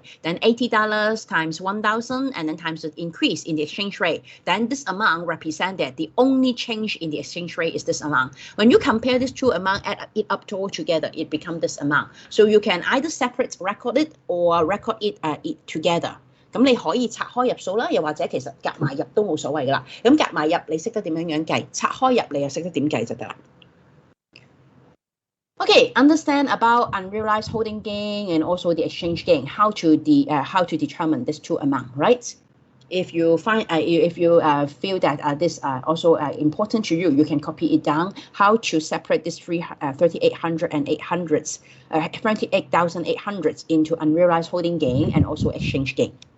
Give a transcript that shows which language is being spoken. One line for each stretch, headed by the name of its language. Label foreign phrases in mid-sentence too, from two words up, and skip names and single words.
English: Then $80 times 1,000, and then times the increase in the exchange rate. Then this amount represents that the only change in the exchange rate is this amount. When you compare these two amounts, add it up all together, it becomes this amount. So you can either separate record it or record it together.
Cantonese: 咁你可以拆開入數啦，又或者其實夾埋入都冇所謂噶啦。咁夾埋入你識得點樣計，拆開入你又識得點計就得啦。
English: Okay, understand about unrealized holding gain and also the exchange gain. How to determine these two amount, right? If you feel that this also important to you, you can copy it down. How to separate this 38,800 into unrealized holding gain and also exchange gain.